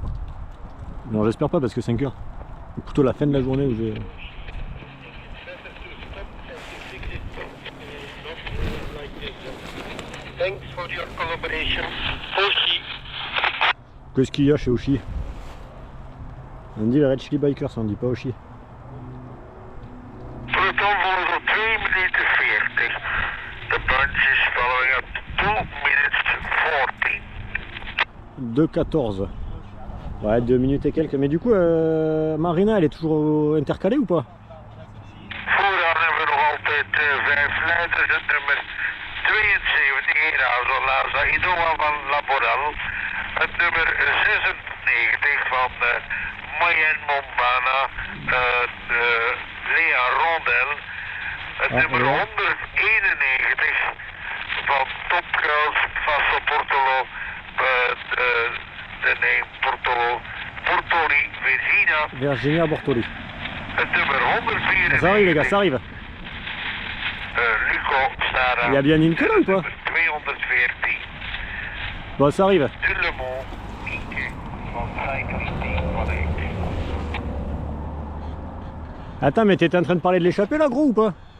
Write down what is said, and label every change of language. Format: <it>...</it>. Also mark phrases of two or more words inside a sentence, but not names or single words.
<fr>Non j'espère pas parce que 5 h. C'est plutôt la fin de la journée où j'ai... Qu'est-ce qu'il y a chez Oshi? On dit les Red Chili Bikers, on dit pas Oshi.</fr> <nl>Peloton volgen 2 minuten 40.</nl> <en>The bunch is following up 2 minutes 40. 2,14.</en> <fr>Ouais, 2 minutes et quelques. Mais du coup, Marina, elle est toujours intercalée ou pas?</fr> <nl>Vooraan hebben we nog altijd 5 leiders. Het nummer 72, Gerardo Laza Idoa van Laboral. Het nummer 96 van Mayen Mombana, Lea Rondel. Het nummer 191 van Top Girls Faso Portolo, de name Portoli Virginia Bortoli. Het nummer 194.</nl> <fr>Ça arrive les gars, ça arrive. Luco Sara. Il y a bien une queue là ou pas? 214. Bon, ça arrive. Tout le monde,</fr> <nl>Mieke, van cyclisme correct.</nl> <fr>Attends, mais t'étais en train de parler de l'échappée là, gros, ou pas?</fr>